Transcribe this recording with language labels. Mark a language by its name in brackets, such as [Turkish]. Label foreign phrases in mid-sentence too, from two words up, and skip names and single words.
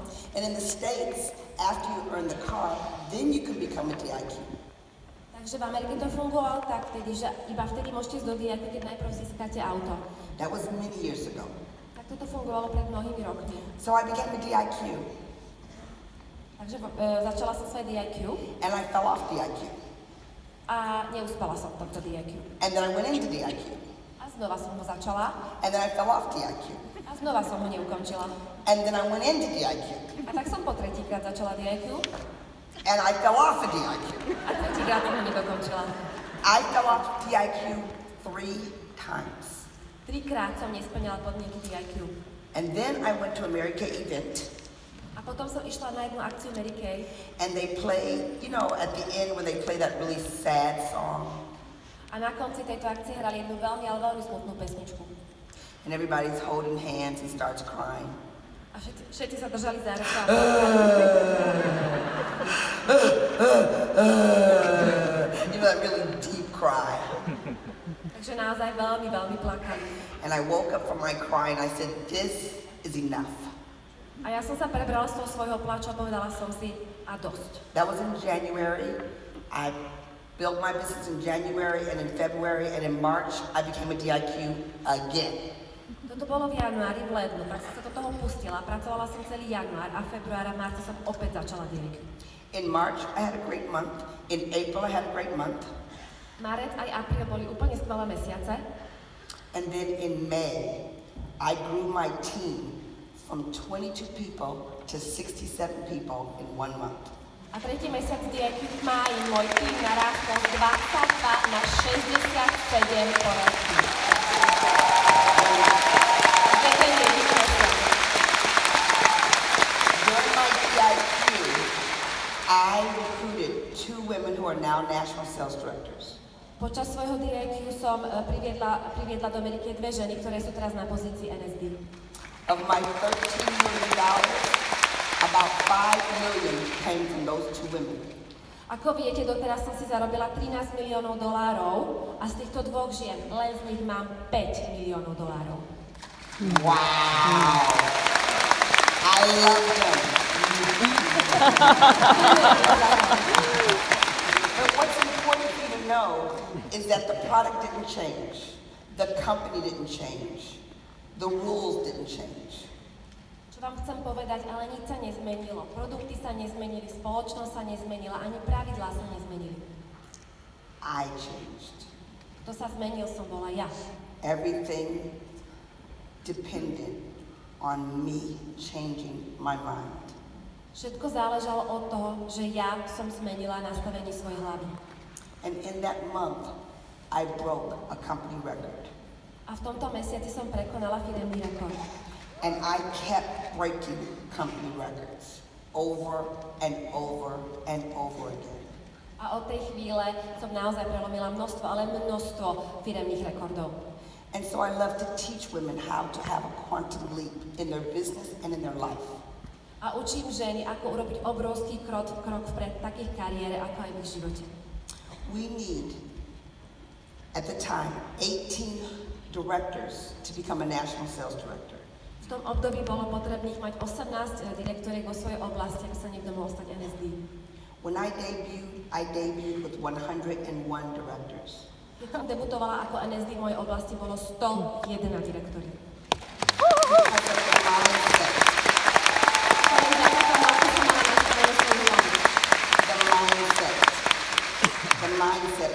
[English] And in the States, after you earn the car, then you can become a DIQ. [Slovak] Takže v Amerike to fungovalo tak, že iba vtedy môžete ísť do DIQ, keď najprv získate auto. [English] That was many years ago. [Slovak] Tak toto fungovalo pred mnohými rokmi. [English] So I became a DIQ. [Slovak] Takže začala som svoje DIQ. [English] And I fell off DIQ. [Slovak] A neúspela som v tomto DIQ. [English] And then I went into DIQ. [Slovak] A znova som ho začala. [English] And then I fell off DIQ. [Slovak] A znova som ho neukončila. [English] And then I went into DIQ. [Slovak] A tak som po tretíkrát začala DIQ. [English] And I fell off a DIQ. [Slovak] A tretíkrát som ho nedokončila. [English] I fell off DIQ 3 times. [Slovak] 3-krát som nesplnila podmienky DIQ. [English] And then I went to a Mary Kay event. [Slovak] A potom som išla na jednu akciu Mary Kay. [English] And they play, you know, at the end when they play that really sad song. [Slovak] A na konci tejto akcie hrali jednu veľmi, ale veľmi smutnú pesničku. [English] And everybody's holding hands and starts crying. [Slovak] A všetci sa držali za ruku a [English] You know, that really deep cry. [Slovak] Takže naozaj veľmi, veľmi plakali. [English] And I woke up from my cry and I said, this is enough. [Slovak] A ja som sa prebrala z toho svojho plaču a povedala som si, a dosť. [English] That was in January. I built my business in January and in February and in March I became a DIQ again. [Slovak] Toto bolo v januári, v lednu, tak som sa do toho pustila. Pracovala som celý január a február a marca som opäť začala DIQ. [English] In March I had a great month. In April I had a great month. [Slovak] Marec aj apríl boli úplne skvelé mesiace. [English] And then in May I grew my team from 22 people to 67 people in 1 month. [Slovak] A tretí mesiac DIQ v máji môj tým narástol z 22 na 67 poradcov. [English] During my DIQ, I recruited 2 women who are now national sales directors. [Slovak] Počas svojho DIQ som priviedla do Ameriky 2 ženy, ktoré sú teraz na pozícii NSD. [English] Of my $13 million, about $5 million came from those 2 women. [Slovak] Ako viete, doteraz som si zarobila $13 miliónov a z týchto 2 žien len z nich mám $5 miliónov. [English] Wow! I love them. But what's important for you to know is that the product didn't change, the company didn't change, the rules didn't change. [Slovak] Čo vám chcem povedať, ale nič sa nezmenilo. Produkty sa nezmenili, spoločnosť sa nezmenila, ani pravidlá sa nezmenili. [English] I changed. [Slovak] Kto sa zmenil, som bola ja. [English] Everything depended on me changing my mind. [Slovak] Všetko záležalo od toho, že ja som zmenila nastavenie svojej hlavy. [English] And in that month, I broke a company record. [Slovak] A v tomto mesiaci som prekonala firemný rekord. [English] And I kept breaking company records over and over and over again. [Slovak] A od tej chvíle som naozaj prelomila množstvo, ale množstvo firemných rekordov. [English] And so I love to teach women how to have a quantum leap in their business and in their life. [Slovak] A učím ženy, ako urobiť obrovský krok vpred takých kariére, ako aj v ich živote. [English] We need, at the time, 18 directors to become a national sales director. [Slovak] V tom období bolo potrebných mať 18 direktoriek vo svojej oblasti, aby sa niekto mohol stať NSD. [English] When I debuted with 101 directors. [Slovak] Keď som debutovala ako NSD v mojej oblasti, bolo 101 direktoriek. [English] The mindset.